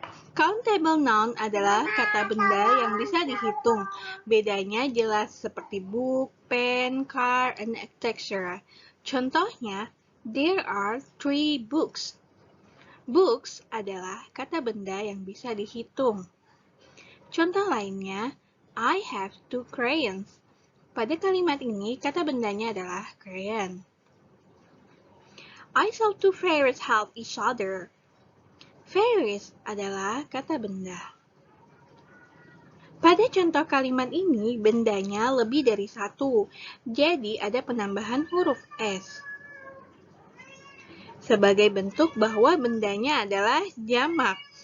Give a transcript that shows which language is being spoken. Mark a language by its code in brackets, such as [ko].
[id] Countable noun adalah kata benda yang bisa dihitung. Bedanya jelas seperti book, pen, car, and etc. Contohnya, [en] there are 3 books. [id] Books adalah kata benda yang bisa dihitung. Contoh lainnya, [en] I have 2 crayons. [id] Pada kalimat ini, kata bendanya adalah crayon. [en] I saw 2 fairies help each other. [id] Fairies adalah kata benda. Pada contoh kalimat ini, bendanya lebih dari 1, jadi ada penambahan huruf S. Sebagai bentuk bahwa bendanya adalah jamak.